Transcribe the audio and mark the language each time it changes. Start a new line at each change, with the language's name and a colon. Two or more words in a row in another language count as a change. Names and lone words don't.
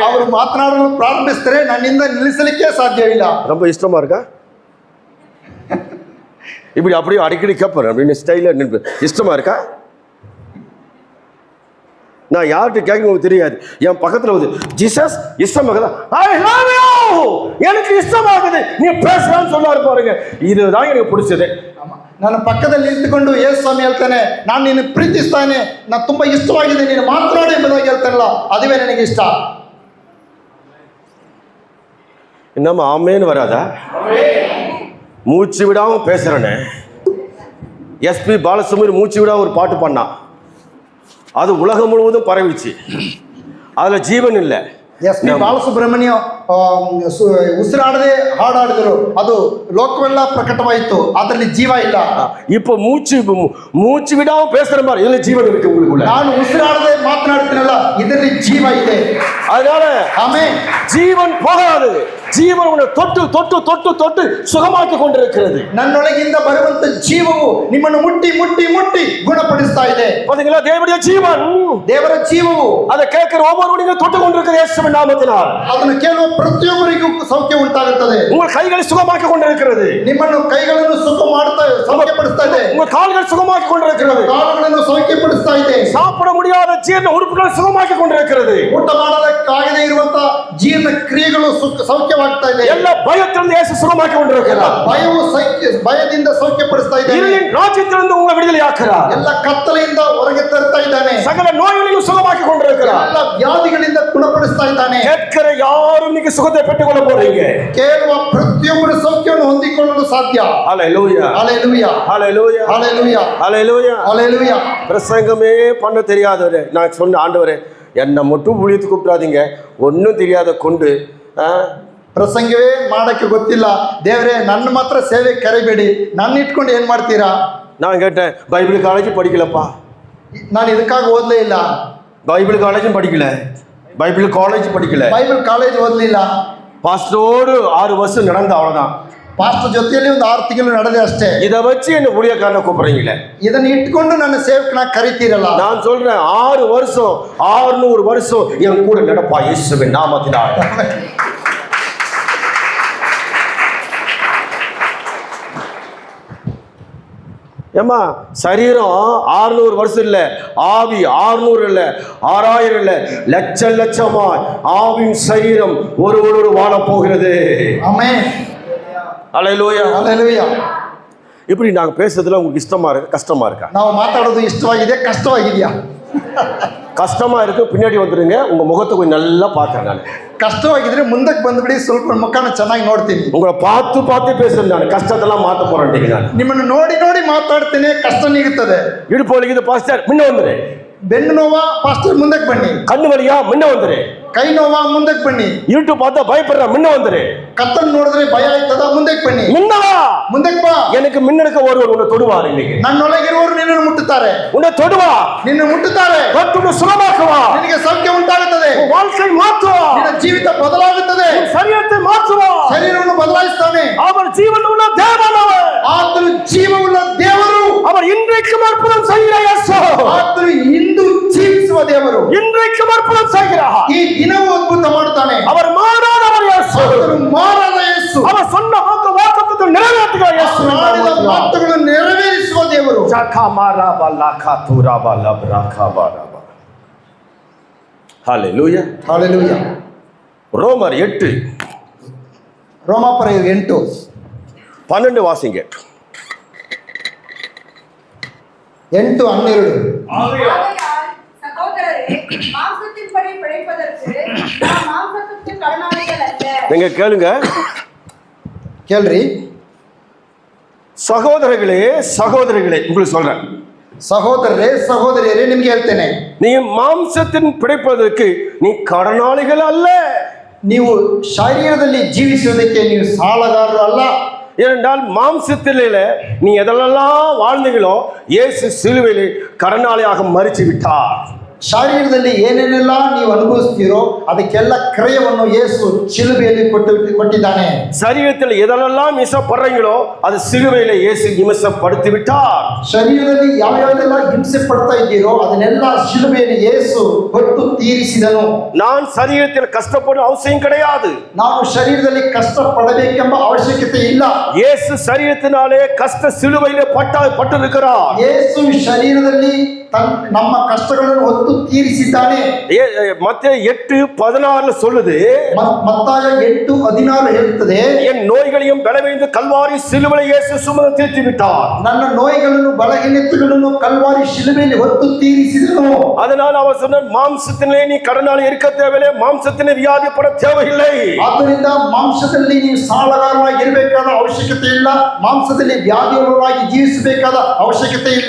Kannada: ಅವರು ಮಾತನಾಡಲು ಪ್ರಾರಂಭಿಸಿದರೆ ನನ್ನಿಂದ ನಿಲ್ಲಿಸಲಿಕ್ಕೆ ಸಾಧ್ಯವಿಲ್ಲ.
Tamil: ரொம்ப இஷ்டமா இருக்கா? இப்படி அப்படியே அடிக்கடி கேட்பேன் அப்படின்னு ஸ்டைல இஷ்டமா இருக்கா? நான் யார்கிட்ட கேட்க தெரியாது. என் பக்கத்தில் வந்து ஜீசஸ் இஷ்டமாகுதா, எனக்கு இஷ்டமாகுது, நீ பேசலாம்னு சொல்லாரு பாருங்க. இதுதான் எனக்கு பிடிச்சது.
Kannada: ನನ್ನ ಪಕ್ಕದಲ್ಲಿ ನಿಂತುಕೊಂಡು ಯೇಸು ಸ್ವಾಮಿ ಹೇಳ್ತಾನೆ, ನಾನು ನಿನ್ನ ಪ್ರೀತಿಸ್ತಾನೆ, ನಾನು ತುಂಬಾ ಇಷ್ಟವಾಗಿದೆ, ನೀನು ಮಾತನಾಡು ಎಂಬುದಾಗಿ ಹೇಳ್ತಾನಲ್ಲ, ಅದುವೇ ನನಗೆ ಇಷ್ಟ.
Tamil: நம்ம ஆமேன்னு வராதா? மூச்சு விடாம பேசுறேன்னு எஸ்பி பாலசுப்ரமணியன் மூச்சு விடாம ஒரு பாட்டு பண்ணான். அது உலகம் முழுவதும் பரவிச்சு. அதுல ஜீவன் இல்லை.
Kannada: ಎಸ್.ಪಿ. ಬಾಲಸುಬ್ರಹ್ಮಣ್ಯ ಉಸಿರಾಡದೆ ಹಾಡಾಡಿದರು, ಅದು ಲೋಕವೆಲ್ಲ ಪ್ರಕಟವಾಯಿತು, ಅದರಲ್ಲಿ ಜೀವ ಇಲ್ಲ.
Tamil: இப்போ மூச்சு விடாம பேசுற மாதிரி இதுல ஜீவன் இருக்கு உங்களுக்குள்ள.
Kannada: ನಾನು ಉಸಿರಾಡದೆ ಮಾತನಾಡ್ತೀನಲ್ಲ, ಇದರಲ್ಲಿ ಜೀವ ಇದೆ.
Tamil: அதனால
Kannada: ಆಮೆನ್.
Tamil: ஜீவன் போகாது. ஜீவன் உன்னை தொட்டு தொட்டு தொட்டு தொட்டு சுகமாக்கி கொண்டிருக்கிறது.
Kannada: ನನ್ನೊಳಗಿಂದ ಬರುವಂತ ಜೀವವು ನಿಮ್ಮನ್ನು ಮುಟ್ಟಿ ಮುಟ್ಟಿ ಮುಟ್ಟಿ ಗುಣಪಡಿಸ್ತಾ ಇದೆ.
Tamil: பாத்தீங்களா? தேவனுடைய ஜீவன்,
Kannada: ದೇವರ ಜೀವವು
Tamil: அதை கேட்கிற ஒவ்வொருவரையும் தொட்டு கொண்டிருக்கிற இயேசுவின் நாமத்தினால்
Kannada: ಅದನ್ನು ಕೇಳುವ ಪ್ರತಿಯೊಬ್ಬರಿಗೂ ಸೌಖ್ಯ ಉಂಟಾಗುತ್ತದೆ.
Tamil: உங்கள் கைகளை சுகமாக்கி கொண்டிருக்கிறது.
Kannada: ನಿಮ್ಮನ್ನು ಕೈಗಳನ್ನು ಸೌಖ್ಯಪಡಿಸ್ತಾ ಇದೆ.
Tamil: உங்கள் கால்கள் சுகமாக்கி கொண்டிருக்கிறது.
Kannada: ಕಾಲುಗಳನ್ನು ಸೌಖ್ಯಪಡಿಸ್ತಾ ಇದೆ.
Tamil: சாப்பிட முடியாத ஜீரண உறுப்புகள் சுகமாக்கி கொண்டிருக்கிறது.
Kannada: ಊಟ ಮಾಡಲಿಕ್ಕಾಗದೇ ಇರುವಂತ ಜೀರ್ಣ ಕ್ರಿಯೆಗಳು ಸೌಖ್ಯವಾಗ್ತಾ ಇದೆ.
Tamil: ಎಲ್ಲ பயத்திலிருந்து இயேசு சுகமாக்கி கொண்டிருக்கிறார்.
Kannada: ಭಯದಿಂದ ಸೌಖ್ಯಪಡಿಸ್ತಾ ಇದೆ.
Tamil: இருளின் ராஜ்யத்திலிருந்து உங்களை விடுதலையாக்குறார்.
Kannada: ಎಲ್ಲ ಕತ್ತಲೆಯಿಂದ ಹೊರಗೆ ತರ್ತಾ ಇದ್ದಾನೆ.
Tamil: சகல நோய்களையும் சுகமாக்கி கொண்டிருக்கிறார்.
Kannada: ಎಲ್ಲ ವ್ಯಾಧಿಗಳಿಂದ ಗುಣಪಡಿಸ್ತಾ ಇದ್ದಾನೆ.
Tamil: கேட்கிற யாரும் நீங்க சுகத்தை பெற்றுக்கொள்ள போறீங்க.
Kannada: ಕೇಳುವ ಪ್ರತಿಯೊಬ್ಬರು ಸೌಖ್ಯವನ್ನು ಹೊಂದಿಕೊಳ್ಳಲು ಸಾಧ್ಯ.
Tamil: ஹல்லேலூயா, ஹல்லேலூயா, ஹல்லேலூயா, ஹல்லேலூயா, ஹல்லேலூயா, ஹல்லேலூயா. பிரசங்கமே பண்ண தெரியாதவரே, நான் சொன்ன ஆண்டவரே என்னை மட்டும் ஊழியத்துக்கு கூப்பிடாதீங்க, ஒன்றும் தெரியாத கொண்டு
Kannada: ಪ್ರಸಂಗವೇ ಮಾಡಕ್ಕೆ ಗೊತ್ತಿಲ್ಲ ದೇವರೇ, ನನ್ನ ಮಾತ್ರ ಸೇವೆ ಕರಿಬೇಡಿ, ನನ್ನ ಇಟ್ಕೊಂಡು ಏನ್ ಮಾಡ್ತೀರಾ?
Tamil: நான் கேட்டேன்,
English: Bible college
Tamil: படிக்கலப்பா.
Kannada: ನಾನು ಇದಕ್ಕಾಗಿ ಓದಲೇ ಇಲ್ಲ.
English: Bible collegeum
Tamil: படிக்கல,
English: Bible college
Tamil: படிக்கல,
English: Bible college
Kannada: ಓದಲಿಲ್ಲ.
Tamil: பாஸ்டரோடு 6 வருஷம் நடந்த, அவ்வளோதான்.
Kannada: ಪಾಸ್ಟರ್ ಜೊತೆಯಲ್ಲಿ ಒಂದು 6 ತಿಂಗಳು ನಡೆದೆ ಅಷ್ಟೇ.
Tamil: இதை வச்சு என்ன ஊழியக்காரனை கூப்பிடுறீங்களே?
Kannada: ಇದನ್ನ ಇಟ್ಕೊಂಡು ನನ್ನ ಸೇವಕನ ಕರಿತೀರಲ್ಲ.
Tamil: நான் சொல்றேன் 6 வருஷம் 600 வருஷம் என் கூட நடப்பா இயேசுவின் நாமத்தினால். ஏமா சரீரம் 600 வருஷம் இல்ல, ஆவி 600 இல்ல, 6000 இல்ல, லட்சமா ஆவின் சரீரம் ஒரு வாழ போகிறது. ஆமென். அல்லேலூயா அல்லேலூயா. இப்படி நாங்க பேசுறதுல உங்களுக்கு இஷ்டமா இருக்கு கஷ்டமா இருக்கா?
Kannada: ನಾವು ಮಾತಾಡೋದು ಇಷ್ಟವಾಗಿದೆ ಕಷ್ಟವಾಗಿದೆಯಾ?
Tamil: கஷ்டமா இருக்கு, பின்னாடி வந்துருங்க, உங்க முகத்தை கொஞ்சம் நல்லா பாக்குறேன் நான்.
Kannada: ಕಷ್ಟವಾಗಿದ್ರೆ ಮುಂದಕ್ಕೆ ಬಂದ್ಬಿಡಿ, ಸ್ವಲ್ಪ ಮುಖನ ಚೆನ್ನಾಗಿ ನೋಡ್ತೀನಿ.
Tamil: உங்களை பார்த்து பேசுறேன் நான், கஷ்டத்தெல்லாம் மாத்த போறேன் நான்.
Kannada: ನಿಮ್ಮನ್ನು ನೋಡಿ ಮಾತಾಡ್ತೀನಿ, ಕಷ್ಟ ನೀಗುತ್ತದೆ.
Tamil: இடுப்பு வலிக்குது பாஸ்டர், முன்ன வந்துரு.
Kannada: ಬೆನ್ನು ನೋವಾ ಪಾಸ್ಟರ್ ಮುಂದಕ್ಕೆ ಬನ್ನಿ.
Tamil: கண்ணு வலியா முன்ன வந்துரு.
Kannada: ಕೈ ನೋವಾ ಮುಂದಕ್ಕೆ ಬನ್ನಿ.
Tamil: இருட்டு பார்த்தா பயப்படுற முன்ன வந்துரு.
Kannada: ಕತ್ತನ್ನು ನೋಡಿದ್ರೆ ಭಯ ಆಯ್ತದ ಮುಂದಕ್ಕೆ ಬನ್ನಿ.
Tamil: முன்னவா
Kannada: ಮುಂದಕ್ಕೆ ಬಾ.
Tamil: எனக்கு முன்னெடுக்க ஒருவர் உன்னை தொடுவார். இன்னைக்கு
Kannada: ನನ್ನೊಳಗಿರುವವರು ನಿನ್ನನ್ನು ಮುಟ್ಟುತ್ತಾರೆ.
Tamil: உன்னை தொடுவா,
Kannada: ನಿನ್ನ ಮುಟ್ಟುತ್ತಾರೆ.
Tamil: தொட்டு சுகமாக்குவா,
Kannada: ನಿನಗೆ ಸೌಖ್ಯ ಉಂಟಾಗುತ್ತದೆ.
Tamil: உன் வாழ்க்கை மாற்றுவா,
Kannada: ನಿನ್ನ ಜೀವಿತ ಬದಲಾಗುತ್ತದೆ.
Tamil: உன் சரீரத்தை மாற்றுவா.
Kannada: ಶರೀರವನ್ನು ಬದಲಾಯಿಸ್ತಾನೆ.
Tamil: அவர் ஜீவன் உள்ள தேவனவர்.
Kannada: ಆತನು ಜೀವವುಳ್ಳ ದೇವರು.
Tamil: அவர் இன்றைக்கும் அற்புதம் செய்கிற இயேசு.
Kannada: ಆತನು ಇಂದು ಜೀವಿಸುವ ದೇವರು.
Tamil: இன்றைக்கும் அற்புதம் செய்கிறார்.
Kannada: ಈ ದಿನವೂ ಅದ್ಭುತ ಮಾಡುತ್ತಾನೆ.
Tamil: அவர் மாறாதவர் இயேசு.
Kannada: ಆತನು ಮಾರಾದ ಯೇಸು.
Tamil: அவர் சொன்ன வாக்குத்தத்தத்தை நிறைவேற்றுகிற இயேசு.
Kannada: ಆಡಿದ ಮಾತುಗಳನ್ನು ನೆರವೇರಿಸುವ ದೇವರು.
Tamil: ஹல்லேலூயா.
Kannada: ಹಲ್ಲೆಲೂಯಾ.
Tamil: ரோமர் 8
Kannada: ರೋಮಾಪುರ 8
Tamil: 12 வாசிங்க. 8:12. ஆகையால் சகோதரரே, மாம்சத்தின்படி பிழைப்பதற்கு நாம் மாம்சத்துக்கு கடனாளிகள் அல்ல. நீங்க கேளுங்க.
Kannada: ಕೇಳ್ರಿ.
Tamil: சகோதரர்களே உங்களுக்கு சொல்றேன்.
Kannada: ಸಹೋದರಿಯರೇ ನಿಮ್ಗೆ ಹೇಳ್ತೇನೆ,
Tamil: நீ மாம்சத்தின் பிழைப்பதற்கு நீ கடனாளிகள் அல்ல.
Kannada: ನೀವು ಶರೀರದಲ್ಲಿ ಜೀವಿಸುವುದಕ್ಕೆ ನೀವು ಸಾಲಗಾರರು ಅಲ್ಲ.
Tamil: ஏனென்றால் மாம்சத்திலே நீ எதெல்லாம் வாழ்ந்தீங்களோ இயேசு சிலுவையிலே கடனாளியாக மரித்து விட்டார்.
Kannada: ಶರೀರದಲ್ಲಿ ಏನೇನೆಲ್ಲ ನೀವು ಅನುಭವಿಸ್ತೀರೋ ಅದಕ್ಕೆಲ್ಲ ಕ್ರಯವನ್ನು ಯೇಸು ಶಿಲುಬೆಯಲ್ಲಿ ಕೊಟ್ಟಿದ್ದಾನೆ.
Tamil: சரீரத்தில் எதெல்லாம் இம்சப்படுறீங்களோ அது சிலுவையிலே இயேசு இம்சப்படுத்தி விட்டார்.
Kannada: ಶರೀರದಲ್ಲಿ ಯಾವ್ಯಾವೆಲ್ಲ ಹಿಂಸೆ ಪಡ್ತಾ ಇದ್ದೀರೋ ಅದನ್ನೆಲ್ಲ ಶಿಲುಬೆಯಲ್ಲಿ ಯೇಸು ಕೊಟ್ಟು ತೀರಿಸಿದನು.
Tamil: நான் சரீரத்தில் கஷ்டப்படும் அவசியம் கிடையாது.
Kannada: ನಾನು ಶರೀರದಲ್ಲಿ ಕಷ್ಟ ಪಡಬೇಕೆಂಬ ಅವಶ್ಯಕತೆ ಇಲ್ಲ.
Tamil: இயேசு சரீரத்தினாலே கஷ்ட சிலுவையிலே பட்டிருக்கிறார்.
Kannada: ಯೇಸು ಶರೀರದಲ್ಲಿ ನಮ್ಮ ಕಷ್ಟಗಳನ್ನು ಹೊತ್ತು ತೀರಿಸಿದ್ದಾನೆ.
Tamil: மத்தேயு 8:16 சொல்லுது.
Kannada: ಮತ್ತಾಯ 8:16 ಹೇಳುತ್ತದೆ,
Tamil: என் நோய்களையும் பலவீனத்தை கல்வாரி சிலுவையில் இயேசு சுமந்து தீர்த்து விட்டார்.
Kannada: ನನ್ನ ನೋಯಿಗಳನ್ನು ಬಲಹೀನತೆಗಳನ್ನು ಕಲ್ವಾರಿ ಶಿಲುಬೆಯಲ್ಲಿ ಹೊತ್ತು ತೀರಿಸಿದನು.
Tamil: அதனால அவர் சொன்னார், மாம்சத்திலே நீ கடனாளி இருக்க தேவையில்லை, மாம்சத்திலே வியாதிப்பட தேவையில்லை.
Kannada: ಆದ್ದರಿಂದ ಮಾಂಸದಲ್ಲಿ ನೀವು ಸಾಲಗಾರರಾಗಿ ಇರಬೇಕಾದ ಅವಶ್ಯಕತೆ ಇಲ್ಲ, ಮಾಂಸದಲ್ಲಿ ವ್ಯಾಧಿಯುಳ್ಳವರಾಗಿ ಜೀವಿಸಬೇಕಾದ ಅವಶ್ಯಕತೆ ಇಲ್ಲ.